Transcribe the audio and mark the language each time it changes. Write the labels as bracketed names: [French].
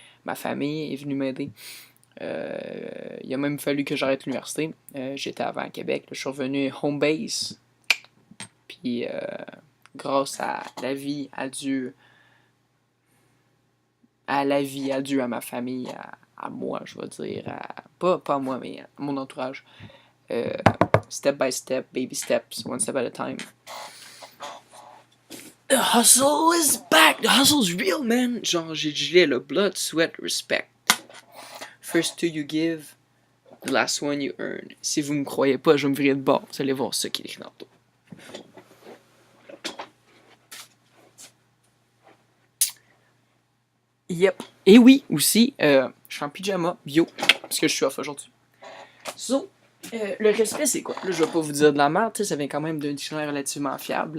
[French] Ma famille est venue m'aider. Il a même fallu que j'arrête l'université. J'étais avant à Québec. Là, je suis revenu [English] home base. [French] Puis grâce à la vie, à Dieu, à ma famille, à moi, je vais dire. Pas à moi, mais à mon entourage. [English] Step by step, baby steps, one step at a time. The hustle is back! The hustle's real, man! [French] Genre, j'ai gelé le [English] blood, sweat, respect. First two you give, the last one you earn. [French] Si vous me croyez pas, je vais me virer de bord. Vous allez voir ce qui est écrit dans le dos. Yep. Et oui, aussi, je suis en pyjama, bio, parce que je suis off aujourd'hui. So, le respect, c'est quoi? Là, je vais pas vous dire de la merde, ça vient quand même d'un dictionnaire relativement fiable.